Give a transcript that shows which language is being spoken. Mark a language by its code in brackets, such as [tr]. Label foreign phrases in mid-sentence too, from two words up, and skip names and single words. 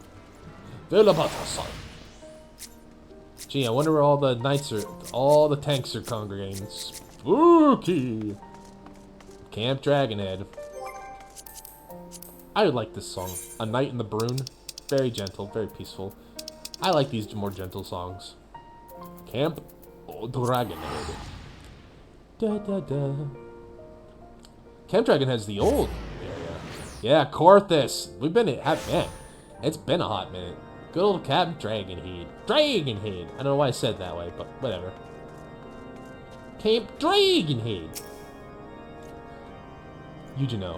[en] Gee, I wonder where all the knights are, all the tanks are congregating. Spooky! Camp Dragonhead. I like this song. A Night in the Brune. Very gentle, very peaceful. I like these more gentle songs. Camp Dragonhead. Da da da. Camp Dragonhead's the old area. Yeah, Corthus. We've been man. It's been a hot minute. Good old Camp Dragonhead. Dragonhead. I don't know why I said it that way, but whatever. Camp Dragonhead. Eugenio.